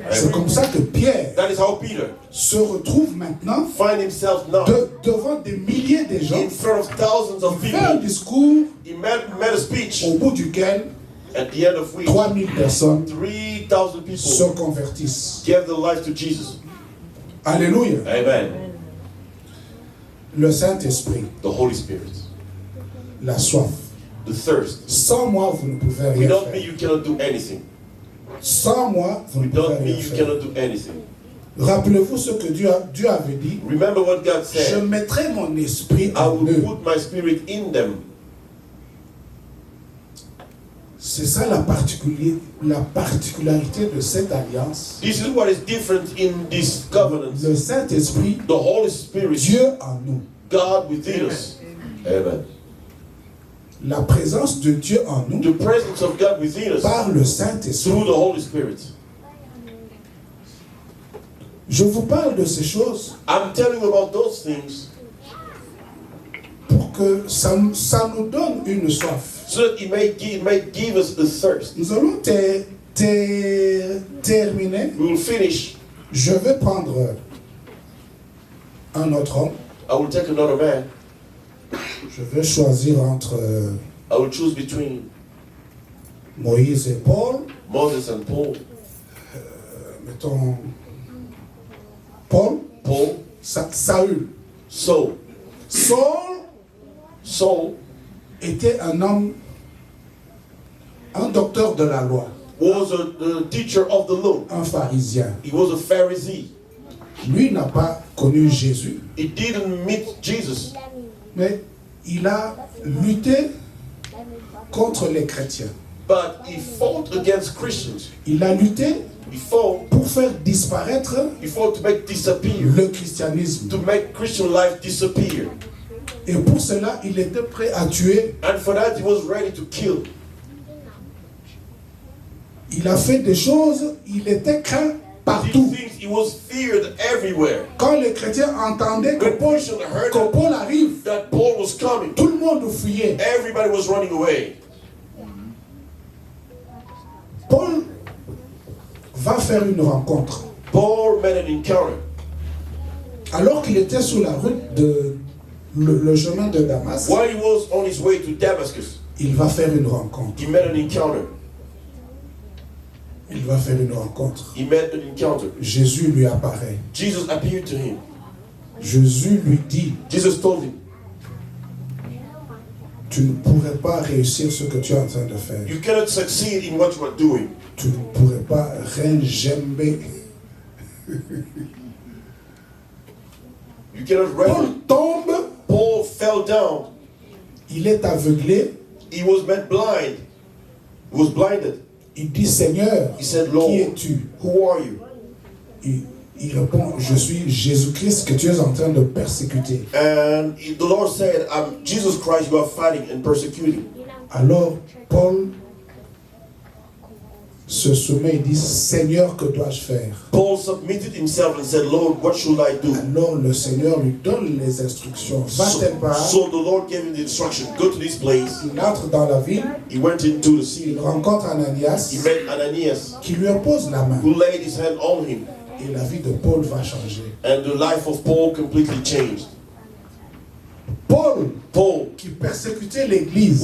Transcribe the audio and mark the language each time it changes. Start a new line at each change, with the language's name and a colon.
French: C'est comme ça que Pierre
English: That is how Peter
French: se retrouve maintenant
English: find himself now
French: devant des milliers de gens.
English: in front of thousands of
French: Il fait un
English: people.
French: discours
English: He made a speech
French: au bout duquel
English: at the end of which
French: 3000 personnes
English: 3,000
French: se
English: people
French: convertissent.
English: gave their life to Jesus.
French: Alléluia.
English: Amen.
French: Le Saint-Esprit,
English: The Holy Spirit,
French: la soif.
English: the thirst.
French: Sans moi, vous ne pouvez rien
English: Without me,
French: faire.
English: you cannot do anything.
French: Sans moi, vous ne pouvez
English: Without me,
French: rien
English: you
French: faire.
English: cannot do anything.
French: Rappelez-vous ce que Dieu avait dit.
English: Remember what God
French: Je
English: said.
French: mettrai mon esprit
English: I
French: en
English: will
French: eux.
English: put my spirit in them.
French: C'est ça la particularité de cette alliance.
English: This is what is different in this covenant.
French: Le Saint-Esprit,
English: The Holy Spirit,
French: Dieu en nous.
English: God within us. Amen.
French: La présence de Dieu en nous
English: The presence of God within us
French: par le Saint-Esprit.
English: through the Holy Spirit.
French: Je vous parle de ces choses
English: I'm telling you about those things
French: pour que ça nous donne une soif.
English: so that it may give us a thirst.
French: Nous allons terminer.
English: We will finish.
French: Je vais prendre un autre homme.
English: I will take another man.
French: Je vais choisir entre
English: I will choose between
French: Moïse et Paul.
English: Moses and Paul.
French: Mettons Paul,
English: Paul,
French: Saül.
English: Saul. Saul
French: Était un homme, un docteur de la loi,
English: was the teacher of the law.
French: un pharisien.
English: He was a Pharisee.
French: Lui n'a pas connu Jésus,
English: He didn't meet Jesus,
French: mais il a lutté contre les chrétiens.
English: but he fought against Christians.
French: Il a lutté
English: He fought
French: pour faire disparaître
English: to make disappear,
French: le christianisme.
English: to make Christian life disappear.
French: Et pour cela, il était prêt à tuer.
English: And for that, he was ready to kill.
French: Il a fait des choses, il était craint
English: These
French: partout.
English: things, he was feared everywhere.
French: Quand les chrétiens entendaient que
English: When
French: Paul,
English: Christians heard
French: que Paul arrive,
English: that Paul was coming,
French: tout le monde fuyait.
English: everybody was running away.
French: Paul va faire une rencontre.
English: Paul made an encounter.
French: Alors qu'il était sur la route de le chemin de Damas,
English: While he was on his way to Damascus,
French: il va faire une rencontre.
English: he made an encounter.
French: Il va faire une rencontre.
English: He made an encounter.
French: Jésus lui apparaît.
English: Jesus appeared to him.
French: Jésus lui dit,
English: Jesus told him,
French: tu ne pourrais pas réussir ce que tu es en train de faire.
English: you cannot succeed in what you are doing.
French: Tu ne pourrais pas rengember.
English: You cannot
French: Paul
English: run.
French: tombe,
English: Paul fell down.
French: il est aveuglé.
English: He was made blind. He was blinded.
French: Il dit, Seigneur,
English: He said,
French: qui
English: Lord,
French: es-tu?
English: who are you?
French: Il répond, je suis Jésus-Christ que tu es en train de persécuter.
English: And the Lord said, I'm Jesus Christ you are fighting and persecuting.
French: Alors Paul se soumet et dit, Seigneur, que dois-je faire?
English: Paul submitted himself and said, Lord, what should I do?
French: Alors le Seigneur lui donne les instructions. Va tes part,
English: So the Lord gave him the instruction, go to this place.
French: il entre dans la ville,
English: He went into the city.
French: il rencontre Ananias
English: He met Ananias,
French: qui lui impose la main.
English: who laid his hand on him.
French: Et la vie de Paul va changer.
English: And the life of Paul completely changed.
French: Paul, qui persécutait l'église,